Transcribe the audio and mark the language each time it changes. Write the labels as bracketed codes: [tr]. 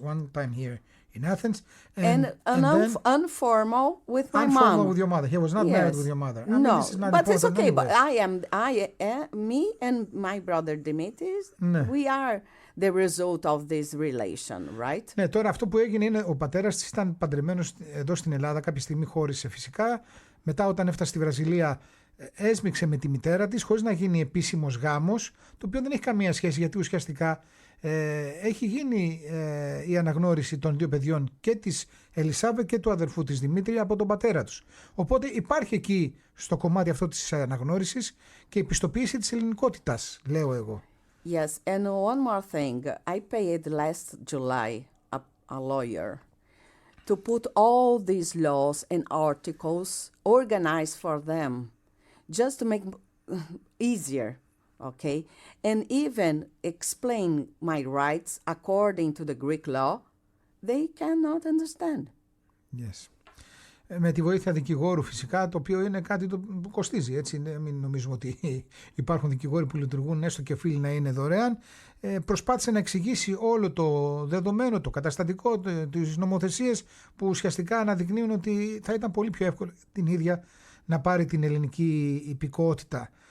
[en] One time here in Athens. And then informal with my informal mom. with your mother. He was not married with your mother. I mean, No, this is not but it's important okay. anyway. But me and my brother Dimitris, we are the result of this relation, right? [el] Ναι, τώρα αυτό που έγινε είναι ο πατέρας της ήταν παντρεμένος εδώ στην Ελλάδα, κάποια στιγμή χώρισε φυσικά. Μετά όταν έφτασε στη Βραζιλία έσμιξε με τη μητέρα της χωρίς να γίνει επίσημος γάμος, το οποίο δεν έχει καμία σχέση γιατί ουσιαστικά έχει γίνει η αναγνώριση των 2 παιδιών και της Ελισάβετ και του αδερφού της Δημήτρη από τον πατέρα τους. Οπότε υπάρχει εκεί στο κομμάτι αυτό της αναγνώρισης και η πιστοποίηση της ελληνικότητας, λέω εγώ. [en] Yes, and one more thing. I paid last July a lawyer to put all these laws and articles organized for them, just to make easier, okay? And even explain my rights according to the Greek law, they cannot understand. Yes. [el] Με τη βοήθεια δικηγόρου φυσικά, το οποίο είναι κάτι που κοστίζει, έτσι, μην νομίζουμε ότι υπάρχουν δικηγόροι που λειτουργούν έστω και οφείλει να είναι δωρεάν. Προσπάθησε να εξηγήσει όλο το δεδομένο, το καταστατικό, τις νομοθεσίες που ουσιαστικά αναδεικνύουν ότι θα ήταν πολύ πιο εύκολο την ίδια να πάρει την ελληνική υπηκότητα.